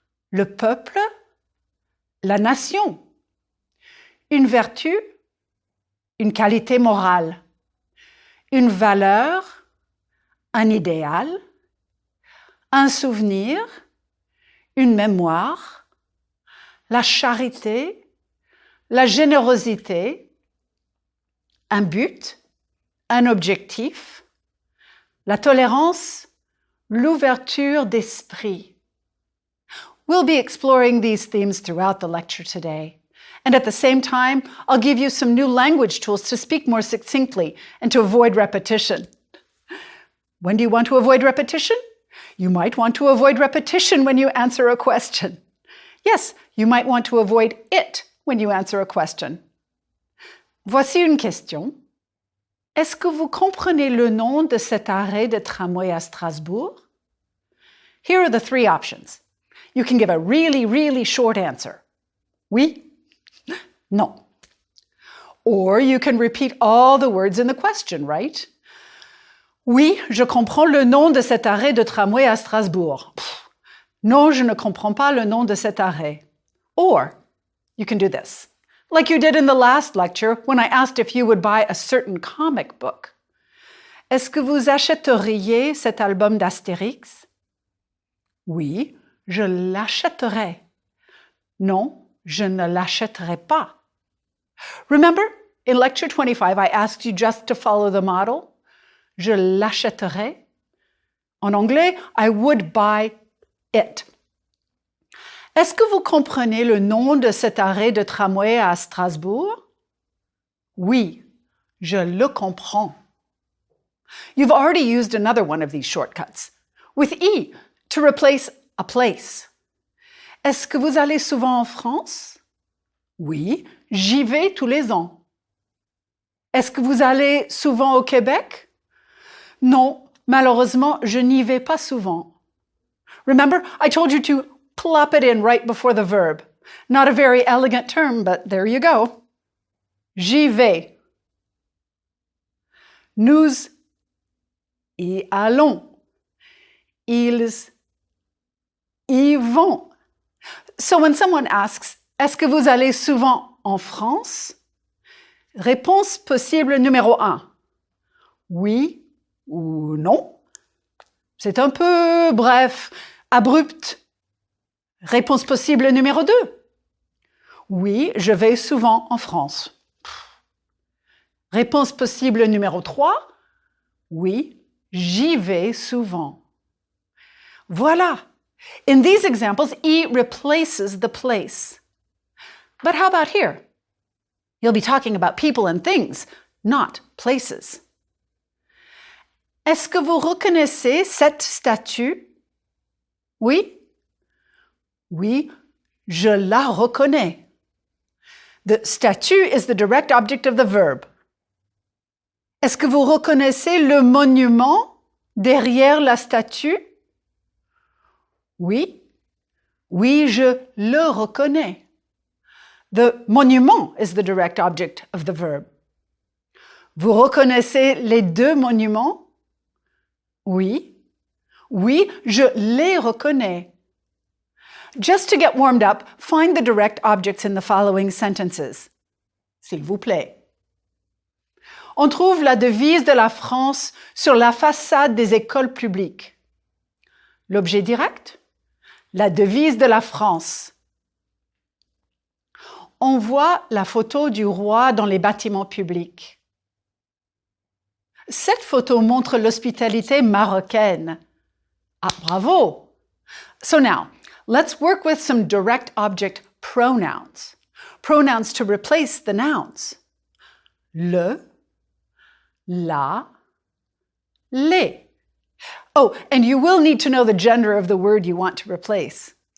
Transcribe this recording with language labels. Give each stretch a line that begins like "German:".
French: Le peuple, la nation, une vertu, une qualité morale, une valeur, un idéal, un souvenir, une mémoire, la charité, la générosité, un but, un objectif, la tolérance, l'ouverture d'esprit.
English: We'll be exploring these themes throughout the lecture today. And at the same time, I'll give you some new language tools to speak more succinctly and to avoid repetition. When do you want to avoid repetition? You might want to avoid repetition when you answer a question. Yes, you might want to avoid it when you answer a question.
French: Voici une question. Est-ce que vous comprenez le nom de cet arrêt de tramway à Strasbourg?
English: Here are the three options. You can give a really, really short answer.
French: Oui? Non.
English: Or you can repeat all the words in the question, right?
French: Oui, je comprends le nom de cet arrêt de tramway à Strasbourg. Non, je ne comprends pas le nom de cet arrêt.
English: Or you can do this, like you did in the last lecture when I asked if you would buy a certain comic book.
French: Est-ce que vous achèteriez cet album d'Astérix? Oui, je l'achèterai. Non, je ne l'achèterai pas.
English: Remember, in lecture 25, I asked you just to follow the model.
French: Je l'achèterai. En anglais,
English: I would buy it.
French: Est-ce que vous comprenez le nom de cet arrêt de tramway à Strasbourg? Oui, je le comprends.
English: You've already used another one of these shortcuts, with E, to replace a place.
French: Est-ce que vous allez souvent en France? Oui, j'y vais tous les ans. Est-ce que vous allez souvent au Québec? Non, malheureusement, je n'y vais pas souvent.
English: Remember, I told you to plop it in right before the verb. Not a very elegant term, but there you go.
French: J'y vais. Nous y allons. Ils y vont.
English: So when someone asks,
French: est-ce que vous allez souvent en France? Réponse possible numéro 1. Oui ou non. C'est un peu bref, abrupt. Réponse possible numéro 2. Oui, je vais souvent en France. Réponse possible numéro 3. Oui, j'y vais souvent. Voilà.
English: In these examples, E replaces the place. But how about here? You'll be talking about people and things, not places.
French: Est-ce que vous reconnaissez cette statue? Oui? Oui, je la reconnais.
English: The statue is the direct object of the verb.
French: Est-ce que vous reconnaissez le monument derrière la statue? Oui. Oui, je le reconnais.
English: The monument is the direct object of the verb.
French: Vous reconnaissez les deux monuments? Oui. Oui, je les reconnais.
English: Just to get warmed up, find the direct objects in the following sentences.
French: S'il vous plaît. On trouve la devise de la France sur la façade des écoles publiques. L'objet direct? La devise de la France. On voit la photo du roi dans les bâtiments publics. Cette photo montre l'hospitalité marocaine. Ah, bravo!
English: So now, let's work with some direct object pronouns. Pronouns to replace the nouns.
French: Le, la, les.
English: Oh, and you will need to know the gender of the word you want to replace.